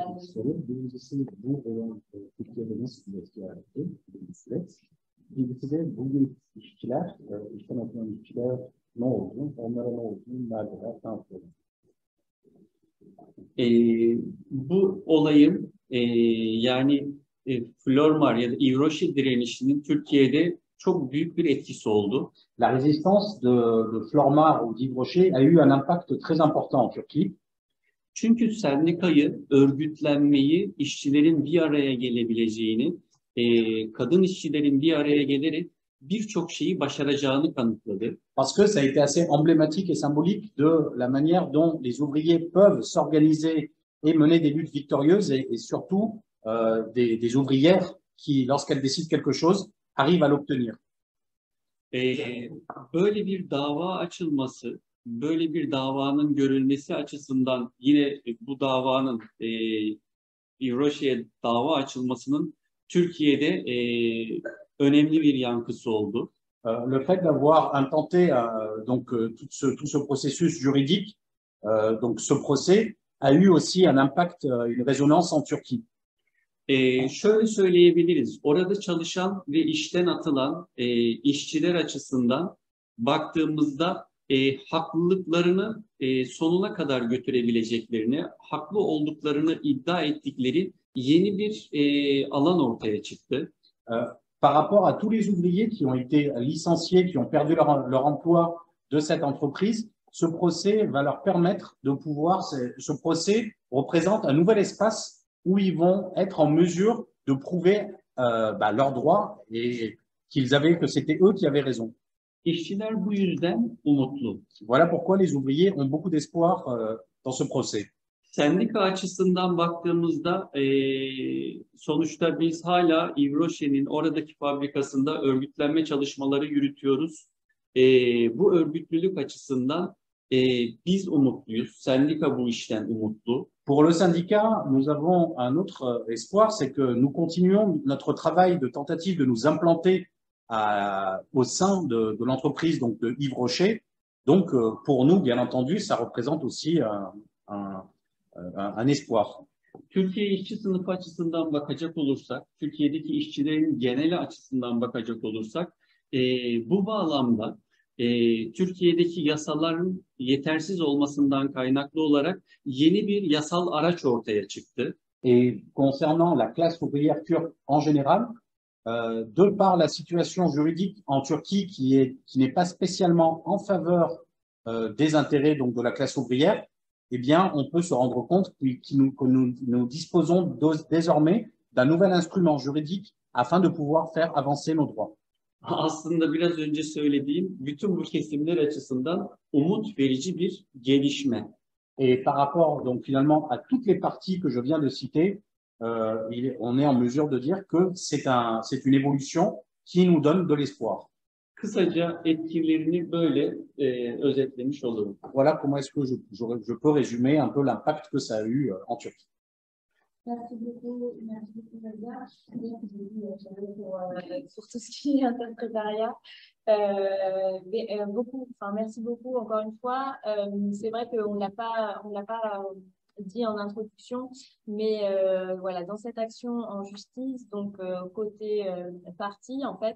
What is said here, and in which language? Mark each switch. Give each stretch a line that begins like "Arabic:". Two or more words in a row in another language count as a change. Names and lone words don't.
Turkish: Birincisi bu olan Türkiye'de nasıl bir etki yarattı? İkincisi de bu işçiler, işten atılan işçiler ne oldu? Onlara ne oldu? Neredeler? Ne yapıyorlar? Bu olayın yani Flormar ya da İvroşi direnişinin Türkiye'de çok büyük bir etkisi oldu.
French: La résistance de Flormar ou d'Yves Rocher a eu un impact très important en Turquie.
Turkish: Çünkü sendikayı, örgütlenmeyi, işçilerin bir araya gelebileceğini, kadın işçilerin bir araya gelerek birçok şeyi başaracağını kanıtladı.
French: Parce que ça a été assez emblématique et symbolique de la manière dont les ouvriers peuvent s'organiser et mener des luttes victorieuses et surtout des ouvrières qui, lorsqu'elles décident quelque chose, arrivent à l'obtenir.
Turkish: Böyle bir dava açılması, böyle bir davanın görülmesi açısından yine bu davanın İvroşi'ye dava açılmasının Türkiye'de önemli bir yankısı oldu.
French: Le fait d'avoir intenté tout ce processus juridique, donc ce procès a eu aussi un impact, une résonance en Turquie.
Turkish: Şöyle söyleyebiliriz, orada çalışan ve işten atılan işçiler açısından baktığımızda haklılıklarını sonuna kadar götürebileceklerini, haklı olduklarını iddia ettikleri yeni bir alan ortaya çıktı.
French: Par rapport à tous les ouvriers qui ont été licenciés, qui ont perdu leur emploi de cette entreprise, ce procès va leur permettre de pouvoir, ce procès représente un nouvel espace où ils vont être en mesure de prouver leurs droits et que c'était eux qui avaient raison.
Turkish: İşçiler bu yüzden umutlu.
French: Voilà pourquoi les ouvriers ont beaucoup d'espoir dans ce procès.
Turkish: Sendika açısından baktığımızda sonuçta biz hala İvroşi'nin oradaki fabrikasında örgütlenme çalışmaları yürütüyoruz. Bu örgütlülük açısından biz umutluyuz. Sendika bu işten umutlu.
French: Pour le syndicat, nous avons un autre espoir, c'est que nous continuons notre travail de tentative de nous implanter au sein de l'entreprise donc de Yves Rocher. Donc, pour nous, bien entendu, ça représente aussi un espoir.
Turkish: Türkiye işçi sınıfı açısından bakacak olursak, Türkiye'deki işçilerin geneli açısından bakacak olursak, bu bağlamda Türkiye'deki yasaların yetersiz olmasından kaynaklı olarak yeni bir yasal araç ortaya çıktı.
French: Et concernant la classe ouvrière turque en général, de par la situation juridique en Turquie qui n'est pas spécialement en faveur des intérêts donc de la classe ouvrière, eh bien, on peut se rendre compte que nous disposons désormais d'un nouvel instrument juridique afin de pouvoir faire avancer nos droits.
Turkish: Aslında biraz önce söylediğim bütün bu kesimler açısından umut verici bir gelişme.
French: Et par rapport donc finalement à toutes les parties que je viens de citer, on est en mesure de dire que c'est une évolution qui nous donne de l'espoir.
Turkish: Kısaca etkilerini böyle özetlemiş olurum.
French: Voilà comment est-ce que je peux résumer un peu l'impact que ça a eu en Turquie. Merci beaucoup, Nadia. Pour tout ce qui est interprétariat. Merci beaucoup encore une fois. C'est vrai qu'on ne l'a pas dit en introduction, mais voilà, dans cette action en justice, donc côté parti, en fait,